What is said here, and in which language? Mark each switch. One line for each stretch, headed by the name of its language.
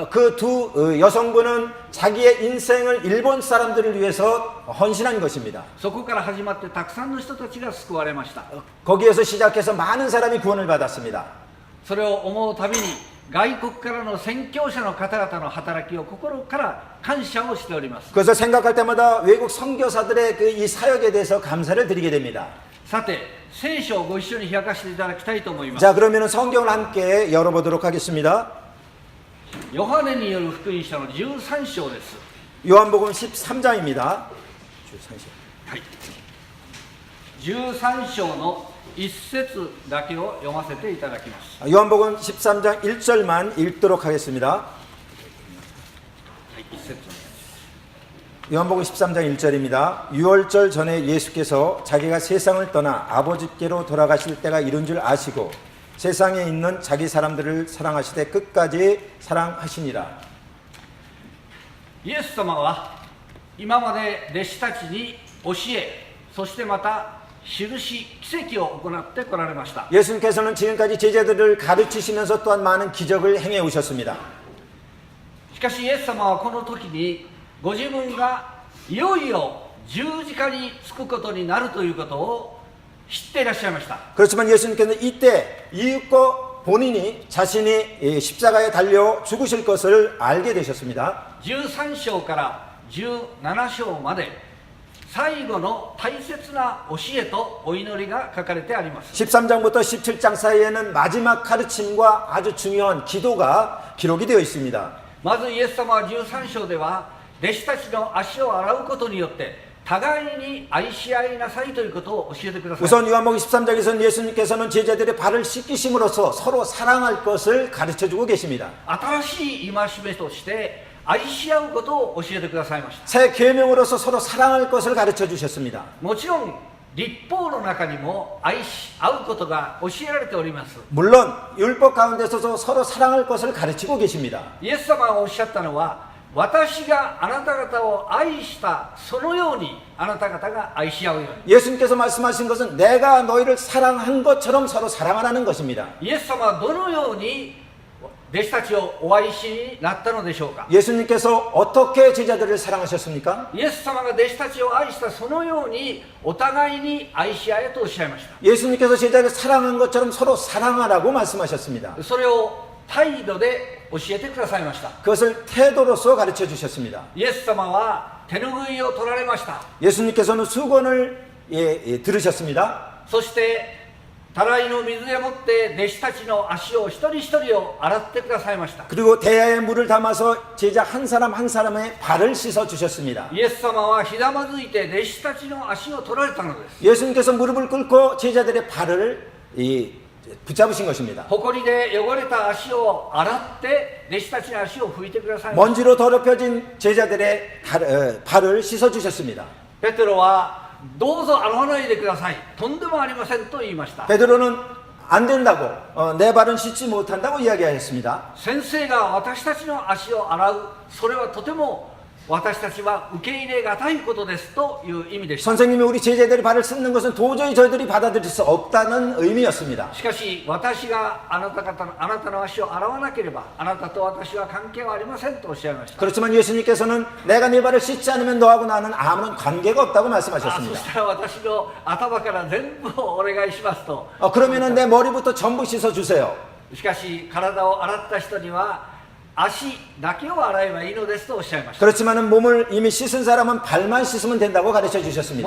Korean: 그 두 여성분은 자기의 인생을 일본 사람들을 위해서 헌신한 것입니다.
Japanese: そこから始まってたくさんの人たちが救われました。
Korean: 거기에서 시작해서 많은 사람이 구원을 받았습니다.
Japanese: それを思うたびに外国からの宣教者の方々の働きを心から感謝をしております。
Korean: 그래서 생각할 때마다 외국 선교사들의 이 사역에 대해서 감사를 드리게 됩니다.
Japanese: さて、聖書をご一緒に開かせていただきたいと思います。
Korean: 자, 그러면 성경을 함께 열어보도록 하겠습니다.
Japanese: ヨハネによる福音書の13章です。
Korean: 요한복음 13장입니다. 13장.
Japanese: はい。 13章の一節だけを読ませていただきます。
Korean: 요한복음 13장 1절만 읽도록 하겠습니다.
Japanese: 一節
Korean: 요한복음 13장 1절입니다. 유월절 전에 예수께서 자기가 세상을 떠나 아버지께로 돌아가실 때가 이른 줄 아시고 세상에 있는 자기 사람들을 사랑하시되 끝까지 사랑하시니라.
Japanese: イエス様は今まで弟子たちに教え、そしてまた印、奇跡を行ってこられました。
Korean: 예수님께서는 지금까지 제자들을 가르치시면서 또한 많은 기적을 행해 오셨습니다.
Japanese: しかしイエス様はこの時にご自分がいよいよ十字架につくことになるということを知っていらっしゃいました。
Korean: 그렇지만 예수님께서는 이때 이윽고 본인이 자신이 십자가에 달려 죽으실 것을 알게 되셨습니다.
Japanese: 13章から17章まで最後の大切な教えとお祈りが書かれてあります。
Korean: 13장부터 17장 사이에는 마지막 가르침과 아주 중요한 기도가 기록이 되어 있습니다.
Japanese: まずイエス様は13章では弟子たちの足を洗うことによって互いに愛し合いなさいということを教えてください。
Korean: 우선 요한복음 13장에서는 예수님께서는 제자들의 발을 씻기심으로써 서로 사랑할 것을 가르쳐주고 계십니다.
Japanese: 新しい戒めとして愛し合うことを教えてくださいました。
Korean: 새 계명으로서 서로 사랑할 것을 가르쳐 주셨습니다.
Japanese: もちろん律法の中にも愛し合うことが教えられております。
Korean: 물론 율법 가운데서도 서로 사랑할 것을 가르치고 계십니다.
Japanese: イエス様がおっしゃったのは、私があなた方を愛したそのようにあなた方が愛し合うように。
Korean: 예수님께서 말씀하신 것은 내가 너희를 사랑한 것처럼 서로 사랑하라는 것입니다.
Japanese: イエス様はどのように弟子たちをお愛しになったのでしょうか。
Korean: 예수님께서 어떻게 제자들을 사랑하셨습니까?
Japanese: イエス様が弟子たちを愛したそのようにお互いに愛し合えとおっしゃいました。
Korean: 예수님께서 제자를 사랑한 것처럼 서로 사랑하라고 말씀하셨습니다.
Japanese: それを態度で教えてくださいました。
Korean: 그것을 태도로서 가르쳐 주셨습니다.
Japanese: イエス様は手拭いを取られました。
Korean: 예수님께서는 수건을 들으셨습니다.
Japanese: そしてたらいの水でもって弟子たちの足を一人一人を洗ってくださいました。
Korean: 그리고 대야에 물을 담아서 제자 한 사람 한 사람의 발을 씻어 주셨습니다.
Japanese: イエス様はひざまずいて弟子たちの足を取られたのです。
Korean: 예수님께서 무릎을 꿇고 제자들의 발을 붙잡으신 것입니다.
Japanese: 埃で汚れた足を洗って弟子たちの足を拭いてくださいました。
Korean: 먼지로 더럽혀진 제자들의 발을 씻어 주셨습니다.
Japanese: ペテロはどうぞ洗わないでください、とんでもありませんと言いました。
Korean: 베드로는 안 된다고 내 발은 씻지 못한다고 이야기하였습니다.
Japanese: 先生が私たちの足を洗う、それはとても私たちは受け入れがたいことですという意味でした。
Korean: 선생님이 우리 제자들의 발을 씻는 것은 도저히 저희들이 받아들일 수 없다는 의미였습니다.
Japanese: しかし私があなたの足を洗わなければあなたと私は関係はありませんとおっしゃいました。
Korean: 그렇지만 예수님께서는 내가 네 발을 씻지 않으면 너하고 나는 아무런 관계가 없다고
Japanese: そ
Korean: 말씀하셨습니다.
Japanese: したら私の頭から全部をお願いしますと。
Korean: 그러면은 내 머리부터 전부 씻어 주세요.
Japanese: しかし体を洗った人には足だけを洗えばいいのですとおっしゃいました。
Korean: 그렇지만은 몸을 이미 씻은 사람은 발만 씻으면 된다고 가르쳐 주셨습니다.